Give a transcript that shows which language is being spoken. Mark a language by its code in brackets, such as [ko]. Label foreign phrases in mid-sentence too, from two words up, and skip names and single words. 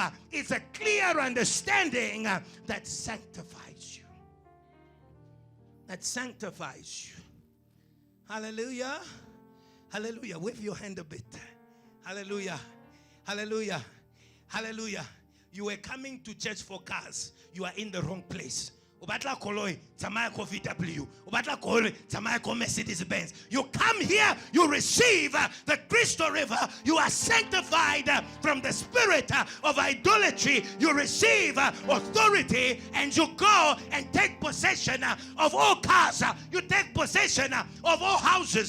[en] It's a clear understanding that sanctifies you. That sanctifies you. Hallelujah. Hallelujah. Wave your hand a bit. Hallelujah. Hallelujah. Hallelujah. You were coming to church for cars. You are in the wrong place. [tn] Ubatla koloi tsamaya ko VW. Ubatla koloi tsamaya ko Mercedes Benz. [en] You come here, you receive the Crystal River. You are sanctified from the spirit of idolatry. You receive authority, and you go and take possession of all cars. You take possession of all houses.